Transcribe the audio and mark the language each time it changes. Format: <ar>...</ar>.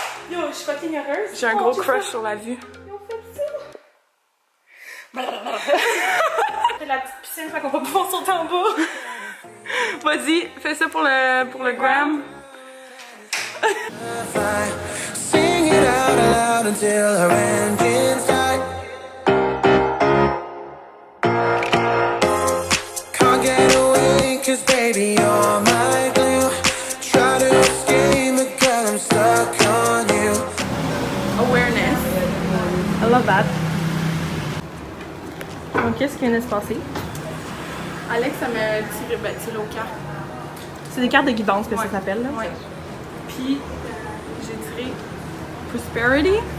<fr>Yo, je suis fucking heureuse. J'ai un gros crush sur la vue. Yo, fais ça. C'est la petite piscine, fait qu'on va pouvoir sauter en bas. Vas-y, fais ça pour le gram.</fr> <en>Sing it out loud until her engine's died. Can't get away 'cause baby you're my glue. Try to escape but girl I'm stuck on you. Awareness. I love that.</en> <fr>Donc qu'est-ce qui vient de se passer? Alex, ça m'a tiré, ben, tiré au cœur. C'est des cartes de guidance que ça s'appelle, là. Ouais. Puis, j'ai tiré Prosperity.</fr>